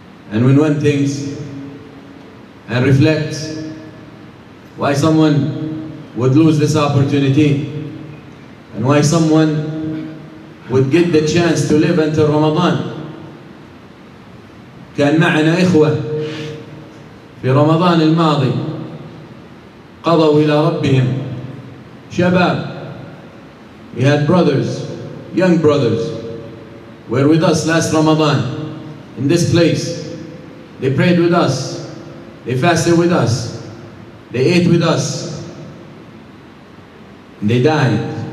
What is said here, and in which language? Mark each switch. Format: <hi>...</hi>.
<en>And when one thinks and reflects why someone would lose this opportunity and why someone would get the chance to live until Ramadan.</en> <ar>كان معنا إخوة في رمضان الماضي قضوا إلى ربهم شباب.</ar> <en>We had brothers, young brothers, were with us last Ramadan in this place. They prayed with us, they fasted with us, they ate with us, and they died.</en>